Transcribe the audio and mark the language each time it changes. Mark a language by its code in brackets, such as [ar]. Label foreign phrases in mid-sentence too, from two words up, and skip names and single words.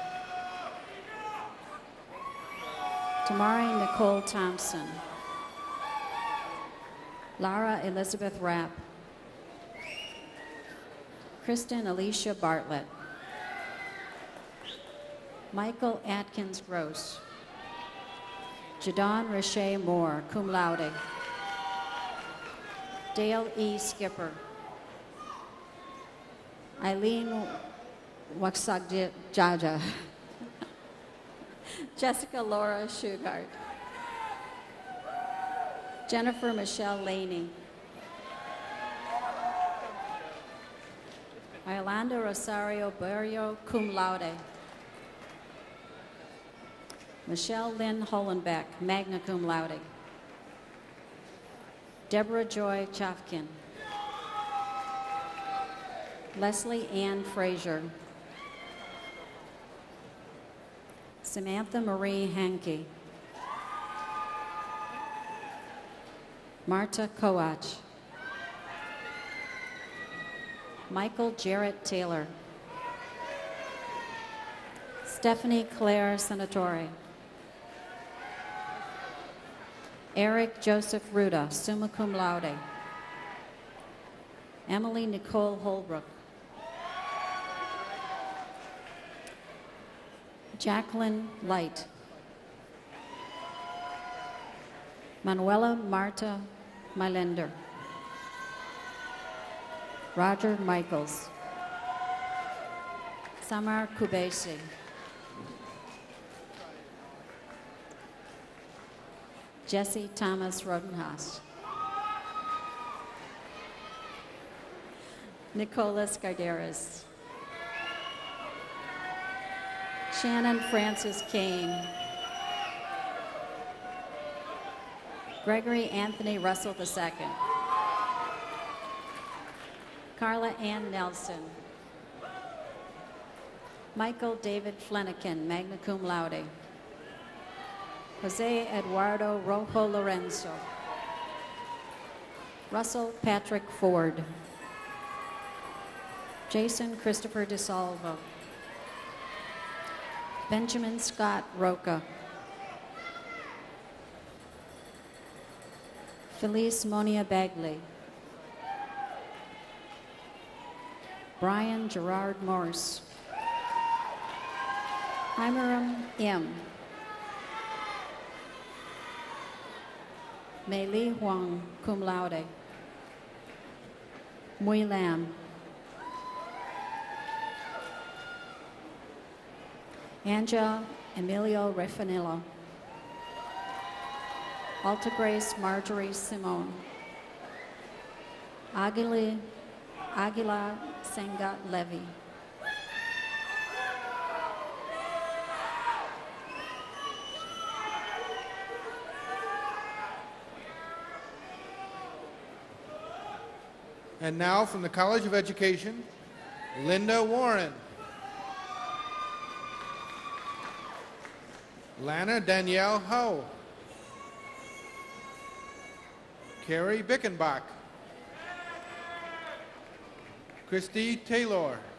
[en] Tamari Nicole Thompson. Lara Elizabeth Rapp. Kristen Alicia Bartlett. Michael Atkins Gross. Jadon Rashay Moore, [la] cum laude. [en] Dale E. Skipper. Eileen Waxagjaja. Jessica Laura Shugart. Jennifer Michelle Laney. Yolanda Rosario Barrio, [la] cum laude. [en] Michelle Lynn Hollenbeck, [la] magna cum laude. [en] Deborah Joy Chafkin. Leslie Ann Frazier. Samantha Marie Hankey. Marta Koach. Michael Jarrett Taylor. Stephanie Claire Senatore. Eric Joseph Ruda, [la] summa cum laude. [en] Emily Nicole Holbrook. Jacqueline Light. Manuela Marta Mylender. Roger Michaels. Samar Kubesi. Jesse Thomas Rodenhaus. Nicolas Garderas. Shannon Francis Kane. Gregory Anthony Russell II. Carla Ann Nelson. Michael David Flanagan, [la] magna cum laude. [en] Jose Eduardo Rojo Lorenzo. Russell Patrick Ford. Jason Christopher DeSalvo. Benjamin Scott Roca. Felice Monia Bagley. Brian Gerard Morse. Hiram M. Mei Li Huang, [la] cum laude. [en] Mui Lam. Angela Emilio Refanillo. Alta Grace Marjorie Simone. Aguila Senga Levy. And now from the College of Education, Linda Warren. Lana Danielle Ho. Carrie Bickenbach. Christy Taylor.